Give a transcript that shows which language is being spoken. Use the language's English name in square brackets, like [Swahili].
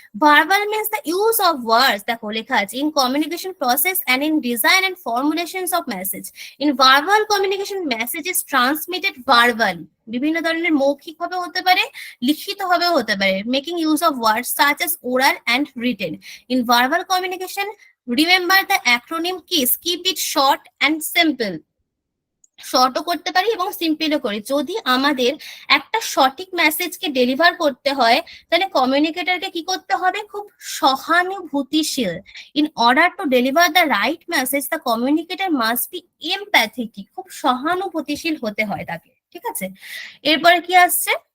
[English] verbal means the use of words, [Bangla] দেখো লেখা আছে, [English] In communication process and in design and formulations of message. In verbal communication message is transmitted verbally. [Bangla] বিভিন্ন ধরনের মৌখিক ভাবে হতে পারে, লিখিত ভাবেও হতে পারে। [English] Making use of words such as oral and written. In verbal communication, remember the acronym KISS. Keep it short and simple. [Bangla] শর্টও করতে পারি এবং সিম্পলও করি। যদি আমাদের একটা সঠিক মেসেজকে ডেলিভার করতে হয়, তাহলে কমিউনিকেটরকে কি করতে হবে? খুব সহানুভূতিশীল। [English] In order to deliver the right message, the communicator must be empathetic. [Bangla] খুব সহানুভূতিশীল হতে হয় তাকে। ঠিক আছে? এরপরে কি আসছে?